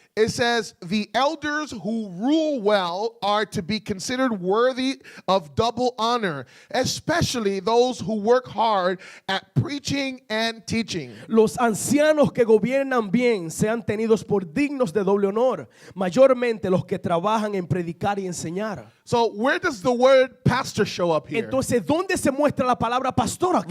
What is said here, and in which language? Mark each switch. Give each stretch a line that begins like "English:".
English: It says, "The elders who rule well are to be considered worthy of double honor, especially those who work hard at preaching and teaching."
Spanish: Los ancianos que gobiernan bien sean tenidos por dignos de doble honor, mayormente los que trabajan en predicar y enseñar.
English: So where does the word pastor show up here?
Spanish: Entonces, ¿dónde se muestra la palabra pastor aquí?